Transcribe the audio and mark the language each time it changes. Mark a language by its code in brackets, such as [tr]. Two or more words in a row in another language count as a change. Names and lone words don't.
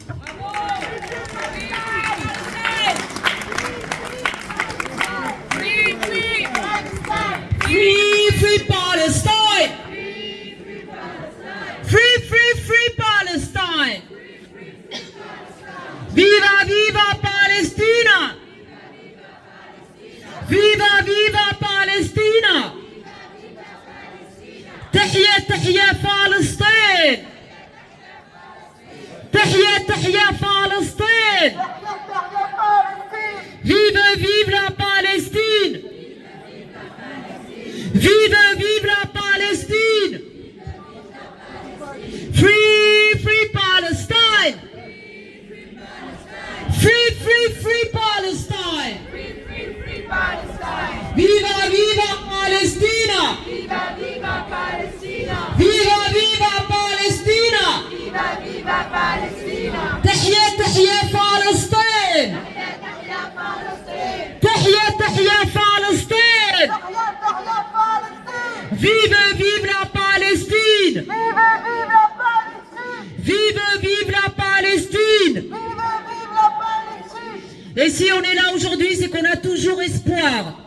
[en] Free Palestine! Free Palestine! [es] Viva, viva Palestina! Viva Palestina! [ar] تحيا فلسطين! تحيا فلسطين! [fr] Vive la Palestine! Vive, vive la Palestine! [en] Free, free Palestine! Free, free, free Palestine! [es] Viva, viva Palestina! Viva, viva Palestina! Viva, viva Palestina! Viva, viva Palestina! [ar] تحيا تحيا فلسطين! تحيا فلسطين! تحيا تحيا فلسطين! تحيا تحيا فلسطين! [fr] Vive, vive la Palestine! [es] Viva, viva Palestine! [fr] Vive, vive la Palestine! [es] Viva, viva Palestine! [fr] Et si on est là aujourd'hui, c'est qu'on a toujours espoir.